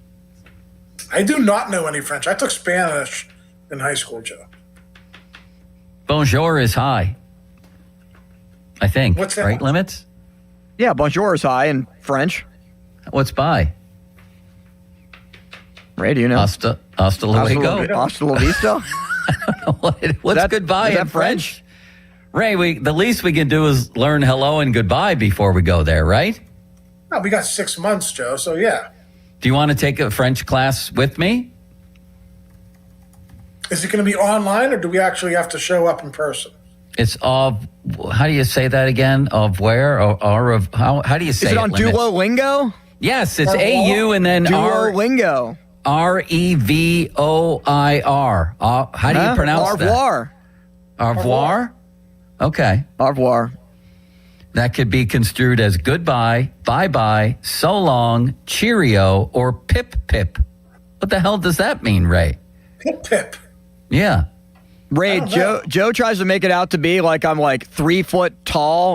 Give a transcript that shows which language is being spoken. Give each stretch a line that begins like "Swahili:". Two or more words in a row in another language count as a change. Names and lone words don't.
English: I do not know any French. I took Spanish in high school, Joe. Bonjour is high, I think. What's that? Right, Limits? Yeah, bonjour is high in French. What's bye? Ray, do you know?
Spanish: Hasta luego. Hasta la vista.
English: What's goodbye in French? Ray, the least we can do is learn hello and goodbye before we go there, right? No, we got 6 months, Joe, so yeah. Do you want to take a French class with me? Is it going to be online, or do we actually have to show up in person? It's how do you say that again? Of where? Or of how do you say it? Is it on Duolingo? Yes, it's AU and then Duolingo. REVOIR. How do you pronounce that?
French: Au revoir? Okay. Au revoir.
English: That could be construed as goodbye, bye-bye, so long, cheerio, or pip-pip. What the hell does that mean, Ray? Pip-pip. Yeah. Ray, Joe tries to make it out to be like I'm like 3 foot tall.